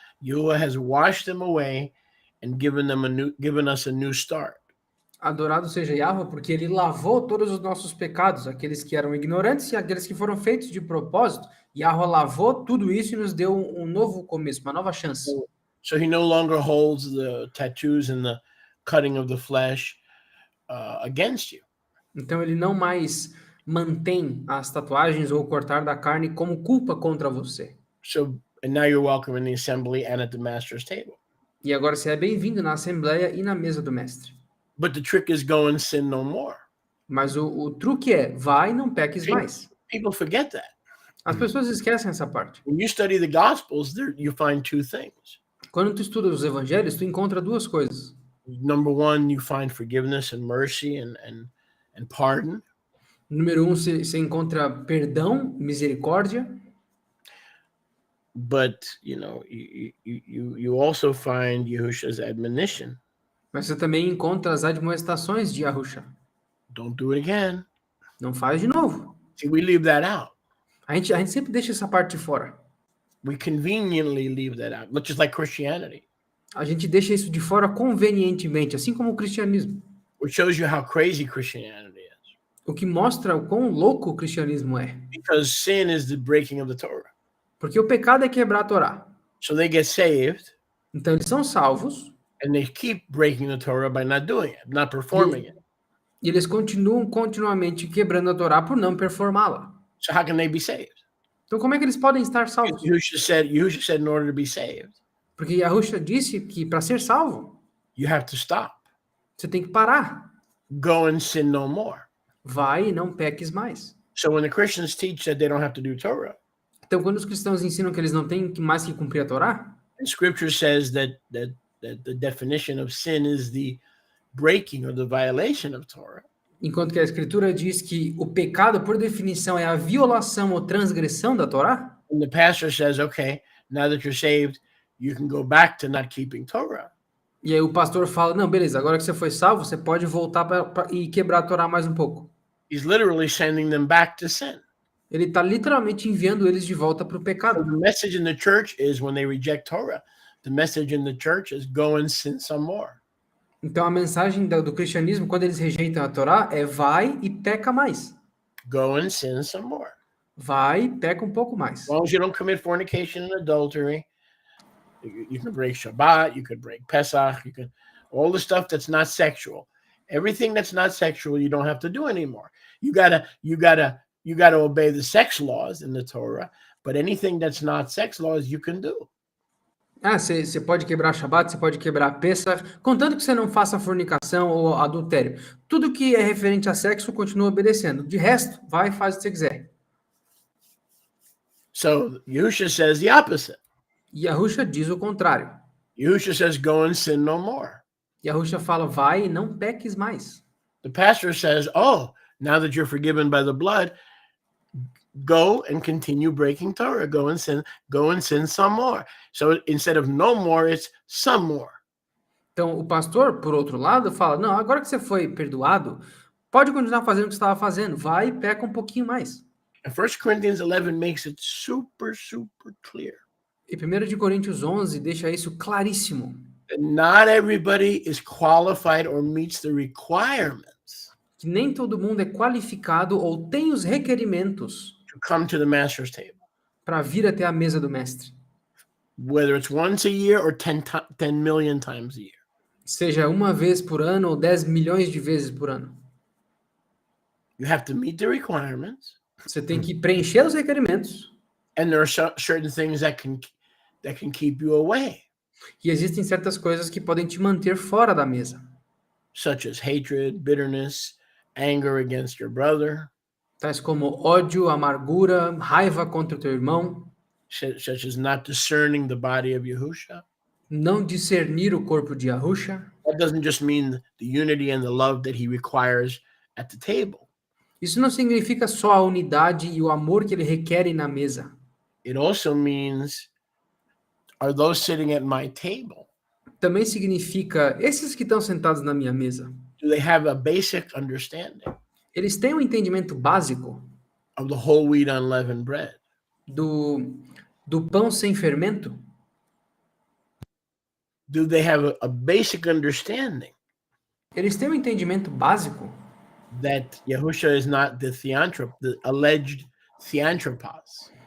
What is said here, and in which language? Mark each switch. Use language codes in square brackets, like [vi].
[en] Yahuwah has washed them away and given us a new start. [pt] Adorado seja Yahweh, porque ele lavou todos os nossos pecados, aqueles que eram ignorantes e aqueles que foram feitos de propósito. Yahweh lavou tudo isso e nos deu um novo começo, uma nova chance. [en] So he no longer holds the tattoos and the cutting of the flesh against you. [pt] Então ele não mais mantém as tatuagens ou cortar da carne como culpa contra você. [en] So, and now you're welcome in the assembly and at the master's table. [pt] E agora você é bem-vindo na Assembleia e na mesa do Mestre. [en] But the trick is go and sin no more. [pt] Mas o truque é, vai e não peques mais. [en] People forget that. [pt] As pessoas esquecem essa parte. [en] When you study the Gospels, you find two things. [pt] Quando tu estuda os evangelhos, tu encontra duas coisas. [en] Number one, you find forgiveness and mercy and pardon. [pt] Número 1, você encontra perdão, misericórdia. [en] But, you also find Yahusha's admonition. [pt] Mas você também encontra as admoestações de Yahusha. [en] Don't do it again. [pt] Não faz de novo. [en] See, we leave that out. [pt] A gente sempre deixa essa parte de fora. [en] We conveniently leave that out, just like Christianity. [pt] A gente deixa isso de fora convenientemente, assim como o cristianismo. [en] Which shows you how crazy Christianity is. [pt] O que mostra o quão louco o cristianismo é. [en] Because sin is the breaking of the Torah. [pt] Porque o pecado é quebrar a Torá. [en] So they get saved. [pt] Então eles são salvos. [en] And they keep breaking the Torah by not doing it, not performing it. [pt] E eles continuam continuamente quebrando a Torá por não performá-la. [en] So how can they be saved? [pt] Então como é que eles podem estar salvos? [en] Yahusha said in order to be saved, [pt] Porque Yahusha disse que para ser salvo, [en] you have to stop. [pt] você tem que parar. [en] Go and sin no more. [pt] Vai e não peques mais. [en] So when the Christians teach that they don't have to do Torah, [pt] Então quando os cristãos ensinam que eles não têm mais que cumprir a Torá, [en] and Scripture says that the definition of sin is the breaking or the violation of Torah. [pt] enquanto que a Escritura diz que o pecado, por definição, é a violação ou transgressão da Torá, [en] And the pastor says, okay, now that you're saved, you can go back to not keeping Torah. [pt] e aí o pastor fala, não, beleza, agora que você foi salvo, você pode voltar e quebrar a Torá mais um pouco. [en] He's literally sending them back to sin. [pt] Ele está literalmente enviando eles de volta para o [en] So [pt] pecado. [en] the message in the church is when they reject Torah, the message in the church is go and sin some more. [pt] Então a mensagem do cristianismo, quando eles rejeitam a Torá, é vai e peca mais. [en] Go and sin some more. [pt] Vai e peca um pouco mais. [en] As long as you don't commit fornication and adultery, you can break Shabbat, you could break Pesach, you can all the stuff that's not sexual. Everything that's not sexual, you don't have to do anymore. You gotta obey the sex laws in the Torah, but anything that's not sex laws, you can do. [pt] Você pode quebrar Shabat, você pode quebrar Pesach, contanto que você não faça fornicação ou adultério. Tudo que é referente a sexo continua obedecendo. De resto, vai e faz o que você quiser. [en] So Yahusha says the opposite. [pt] Yahusha diz o contrário. [en] Yahusha says, go and sin no more. [pt] Yahusha fala, vai e não peques mais. [en] The pastor says, oh, now that you're forgiven by the blood, go and continue breaking Torah. Go and sin some more. So instead of no more, it's some more. [pt] Então, o pastor, por outro lado, fala, não, agora que você foi perdoado, pode continuar fazendo o que você estava fazendo. Vai e peca um pouquinho mais. [en] And 1 Corinthians 11 makes it super, super clear. [pt] E 1 de Coríntios 11 deixa isso claríssimo. [en] That not everybody is qualified or meets the requirements [pt] Que nem todo mundo é qualificado ou tem os requerimentos [en] to come to the master's table. [pt] para vir até a mesa do mestre. [en] Whether it's once a year or 10 million times a year. [pt] Seja uma vez por ano ou 10 milhões de vezes por ano. [en] You have to meet the requirements. [pt] Você tem que preencher os requerimentos. [en] And there are certain things that can keep you away. [pt] E existem certas coisas que podem te manter fora da mesa. [en] Such as hatred, bitterness, anger against your brother. [pt] Tais como ódio, amargura, raiva contra o teu irmão. [en] Such as not discerning the body of Yahusha. [pt] Não discernir o corpo de Yahusha. [en] That doesn't just mean the unity and the love that he requires at the table. [pt] Isso não significa só a unidade e o amor que ele requer na mesa. [en] It also means, are those sitting at my table? [pt] Também significa, esses que estão sentados na minha mesa, [en] Do they have a basic understanding [pt] eles têm um entendimento básico [en] of the whole wheat unleavened bread? [pt] do pão sem fermento? [en] Do they have a basic understanding [pt] Eles têm um entendimento básico [en] that Yahusha is not the alleged theanthropos?